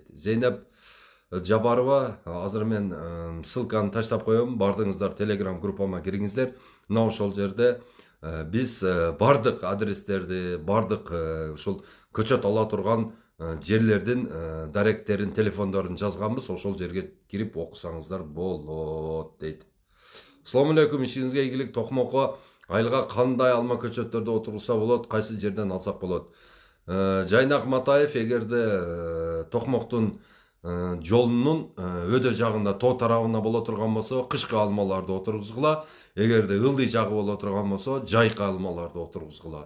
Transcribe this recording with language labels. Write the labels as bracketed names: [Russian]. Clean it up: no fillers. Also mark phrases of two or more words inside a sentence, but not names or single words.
[Kyrgyz] Зейнеп Жабарова, азыр мен ссылканы таштап коем. Бардыңыздар Telegram группама кириңиздер. Мына ошол жерде Биз бардык адрестерди, бардык ушул көчөт ала турган жерлердин даректерин, телефондорун жазганбыз. Ошол жерге кирип окусаңыздар болот дейт. [Arabic] Assalamu alaikum, [Kyrgyz] işinizge ийгилик. Токмокко айылга кандай алма көчөттөрдү отургузса болот, кайсы жерден алсак болот? Жайнак Матаев эгерде Токмоктун жолунун өдө жагында тоо тарабында боло турган болсо, кышкы алмаларды отургузгула. Эгерде ылдый жагы боло турган болсо, жайкы алмаларды отургузгула.